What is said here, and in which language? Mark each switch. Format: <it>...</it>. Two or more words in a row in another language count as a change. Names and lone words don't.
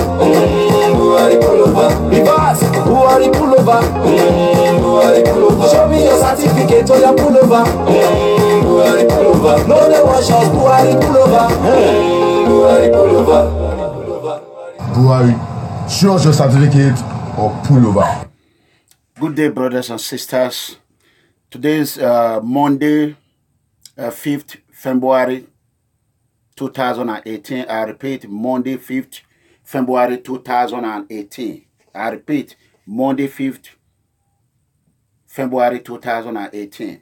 <en>Buhari pull over. Reverse, Buhari pull over. Buhari pull over. Show me your certificate, oh yeah, pull over. Buhari pull over. No they wash us, Buhari pull over. Buhari pull over. Buhari, show us your certificate or pull over. Good day, brothers and sisters. Today is Monday, 5th February 2018. I repeat, Monday, 5th February 2018. I repeat, Monday, 5th February 2018.</en>